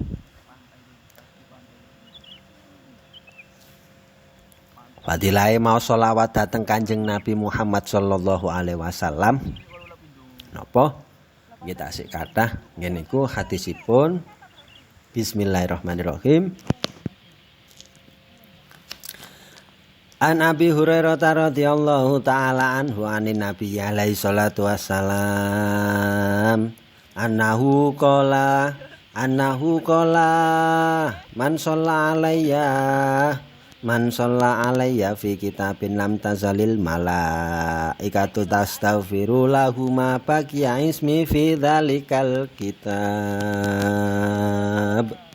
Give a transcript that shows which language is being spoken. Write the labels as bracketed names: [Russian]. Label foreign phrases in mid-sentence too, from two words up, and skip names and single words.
[Javanese] Fadilahe mau selawat dhateng Kanjeng Nabi Muhammad [Arabic] صلى الله عليه وسلم. [Javanese] Napa? Kita sik kathah ngene iku hadisipun. [Arabic] Bismillahirrahmanirrahim. عن أبي هريرة رضي الله تعالى عنه أن النبي عليه الصلاة والسلام أنه قال من صلى علي في كتاب لم تزل الملائكة تستغفر له ما بقي اسمي في ذلك الكتاب.